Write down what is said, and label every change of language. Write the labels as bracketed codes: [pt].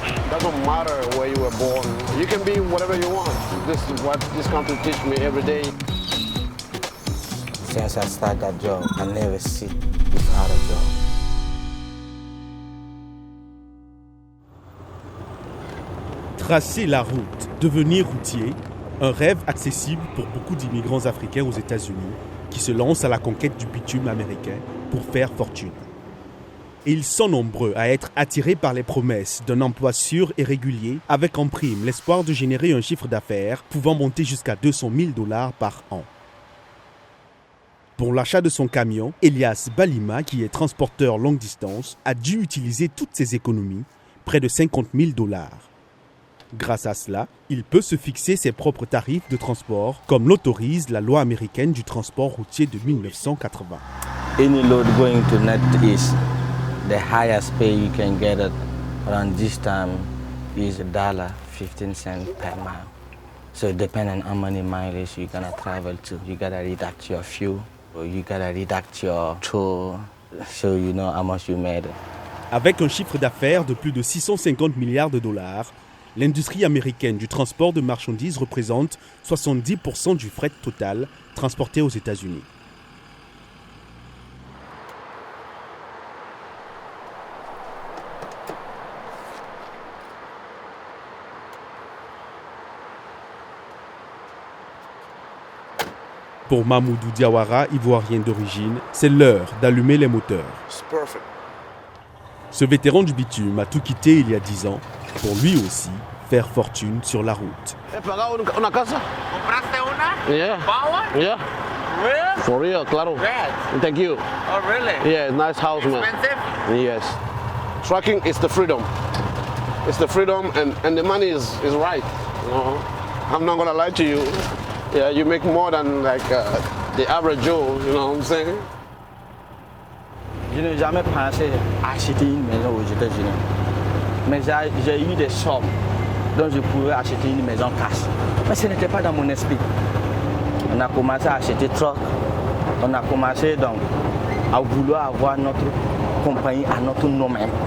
[en] Doesn't matter where you were born. You can be whatever you want. This is what this country teaches me every day. Since I started that job, I never sit without a job. [fr] Tracer la route, devenir routier, un rêve accessible pour beaucoup d'immigrants africains aux États-Unis qui se lancent à la conquête du bitume américain pour faire fortune. Et ils sont nombreux à être attirés par les promesses d'un emploi sûr et régulier avec en prime l'espoir de générer un chiffre d'affaires pouvant monter jusqu'à 200 000 $ par an. Pour l'achat de son camion, Elias Balima, qui est transporteur longue distance, a dû utiliser toutes ses économies, près de 50 000 $. Grâce à cela, il peut se fixer ses propres tarifs de transport, comme l'autorise la loi américaine du transport routier de 1980. [en] Any load going to Northeast, the highest pay you can get it around this time is $1.15 per mile. So depending on how many miles you're gonna travel to, you gotta deduct your fuel, or you gotta deduct your toll, so you know how much you made. [fr] Avec un chiffre d'affaires de plus de 650 milliards $, l'industrie américaine du transport de marchandises représente 70% du fret total transporté aux États-Unis. Pour Mamoudou Diawara, ivoirien d'origine, c'est l'heure d'allumer les moteurs. Ce vétéran du bitume a tout quitté il y a 10 ans pour lui aussi faire fortune sur la route. [es] Una casa? ¿Compraste una? [en] Yeah. Power? Yeah. Real? For real, claro. Yes. Thank you. Oh, really? Yeah, nice house, man. Expensive? Yes. Trucking is the freedom. It's the freedom and the money is right. You know? I'm not gonna lie to you. Yeah, you make more than like the average Joe, you know what I'm saying? [fr] Je n'ai jamais pensé acheter une maison aux États-Unis. Mais j'ai eu des sommes dont je pouvais acheter une maison cash. Mais ce n'était pas dans mon esprit. On a commencé à acheter truck. On a commencé donc à vouloir avoir notre compagnie à notre nom même.